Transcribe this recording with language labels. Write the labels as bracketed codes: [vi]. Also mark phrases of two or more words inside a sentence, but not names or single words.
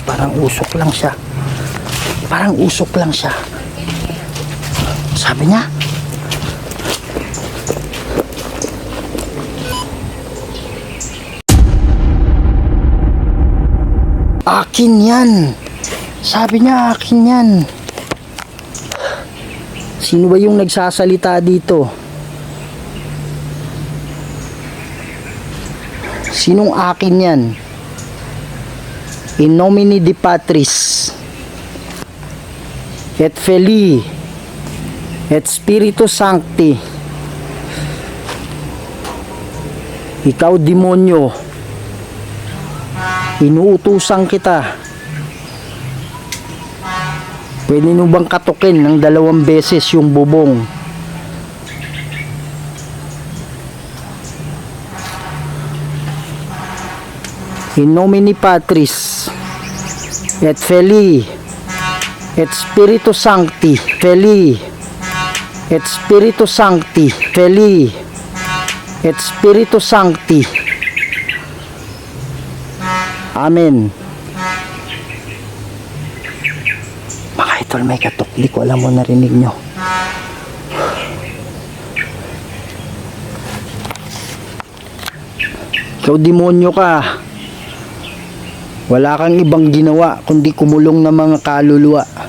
[tl] Parang usok lang siya. Sabi niya, akin yan. Sabi niya, akin yan. Sino ba yung nagsasalita dito? Sinong akin yan? [la] In nomine di Patris et Filii et Spiritus Sancti. [tl] Ikaw, demonyo, inuutusan kita. Pwede nyo bang katukin ng 2 beses yung bubong? [la] In nomine Patris et Filii et Spiritus Sancti. Filii et Spiritus Sancti. Filii et Spiritus Sancti. [tl] Amen. Mga idol, may katok. Di ko alam mo narinig nyo. Ikaw demonyo ka. Wala kang ibang ginawa kundi kumulong ng mga kaluluwa.